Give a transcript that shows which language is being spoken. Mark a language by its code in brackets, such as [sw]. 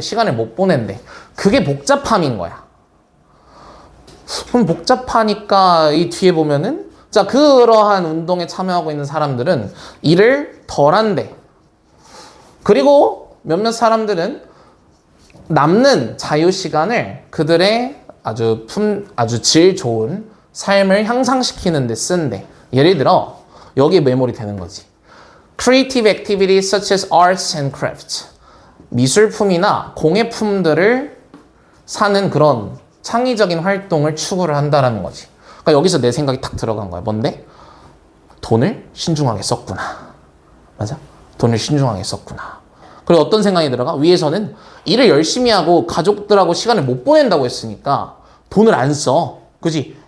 [ko] 시간을 못 보낸대. 그게 복잡함인 거야. 그럼 복잡하니까 이 뒤에 보면은 자, 그러한 운동에 참여하고 있는 사람들은 일을 덜 한대. 그리고 몇몇 사람들은 남는 자유 시간을 그들의 아주 질 좋은 삶을 향상시키는 데 쓴대. 예를 들어 여기 메모리 되는 거지. [en] Creative activities such as arts and crafts. [ko] 미술품이나 공예품들을 사는 그런 창의적인 활동을 추구를 한다라는 거지. 그러니까 여기서 내 생각이 탁 들어간 거야. 뭔데? 돈을 신중하게 썼구나. 맞아? 돈을 신중하게 썼구나. 그리고 어떤 생각이 들어가? 위에서는 일을 열심히 하고 가족들하고 시간을 못 보낸다고 했으니까 돈을 안 써. 그지?